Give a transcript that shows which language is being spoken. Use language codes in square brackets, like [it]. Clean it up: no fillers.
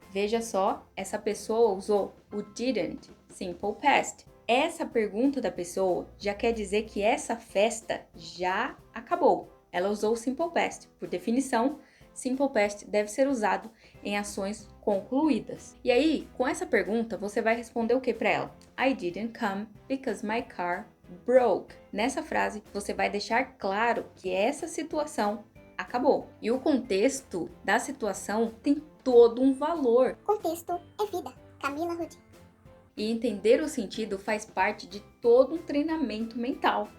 [pt] Veja só, essa pessoa usou o didn't, simple past. Essa pergunta da pessoa já quer dizer que essa festa já acabou. Ela usou o simple past. Por definição, simple past deve ser usado em ações concluídas. E aí, com essa pergunta, você vai responder o que para ela? [en] I didn't come because my car broke. [pt] Nessa frase, você vai deixar claro que essa situação acabou. E o contexto da situação tem todo um valor. Contexto é vida. Camila Rudi. E entender o sentido faz parte de todo um treinamento mental.